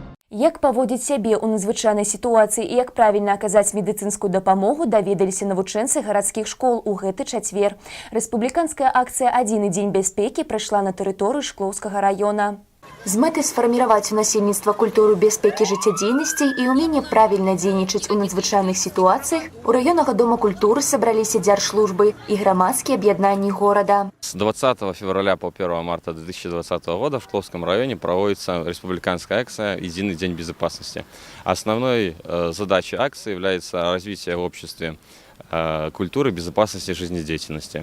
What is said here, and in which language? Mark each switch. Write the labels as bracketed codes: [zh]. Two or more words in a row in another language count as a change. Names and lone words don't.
[be] Як паводзіць сябе ў надзвычайнай сітуацыі і як правільна аказаць медыцынскую дапамогу, даведаліся навучэнцы гарадскіх школ у гэты чацвер. Рэспубліканская акцыя «Адзіны дзень бяспекі» прайшла на тэрыторыі Шклоўскага раёна. З мэтай сфарміраваць у насельніцтва культуру бяспекі жыццядзейнасці і ўменне правільна дзейнічаць у надзвычайных сітуацыях, у раённага дома культуры сабраліся дзяржслужбы [ru] и громадские объединения города. С 20 февраля по 1 марта 2020 года в Шкловском районе проводится республиканская акция «Единый день безопасности». Основной задачей акции является развитие в обществе культуры безопасности и жизнедеятельности.